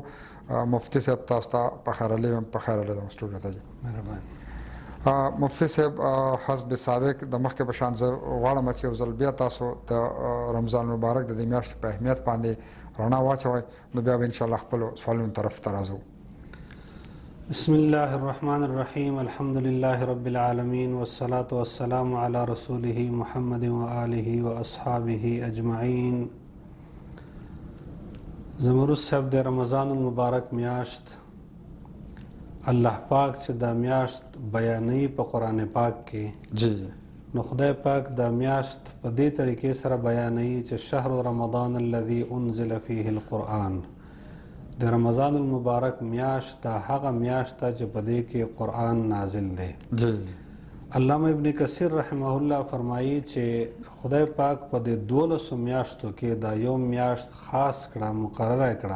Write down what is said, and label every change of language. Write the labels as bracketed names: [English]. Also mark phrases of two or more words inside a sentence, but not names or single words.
[Pashto] مفتي صاحب تاسو ته په خیر راغلی یم. په خیر راغلی زموږ سټوډیو ته. مهرباني. مفتي صاحب، حسب سابق د مخکې په شان زه غواړم چې یو ځل بیا تاسو د رمضان مبارک د دې میاشتې په اهمیت باندې رڼا واچوئ، نو بیا به [Arabic] انشاءالله [Pashto] خپلو سوالونو طرف ته راځو. [Arabic] بسم الله الرحمن الرحیم. الحمد لله رب العالمین والصلاة والسلام علی رسوله محمد وآله واصحابه اجمعین. [Pashto] زمرد صاحب، د رمضان المبارک میاشت الله پاک چې دا میاشت بیانوي په قرآن پاک کې، جی [Arabic] نو خدای پاک دا میاشت په دې طریقې سره بیانوي چې شهر رمضان الذي انزل فيه القرآن. [Pashto] د رمضان المبارک میاشت دا هغه میاشت ده چې په دې کې قرآن نازل دی. جی علامه ابن کثیر [Arabic] رحمه الله [Pashto] فرمایي چې خدای پاک په دې 12 میاشتو کې دا یو میاشت خاص کړه، مقرره کړه،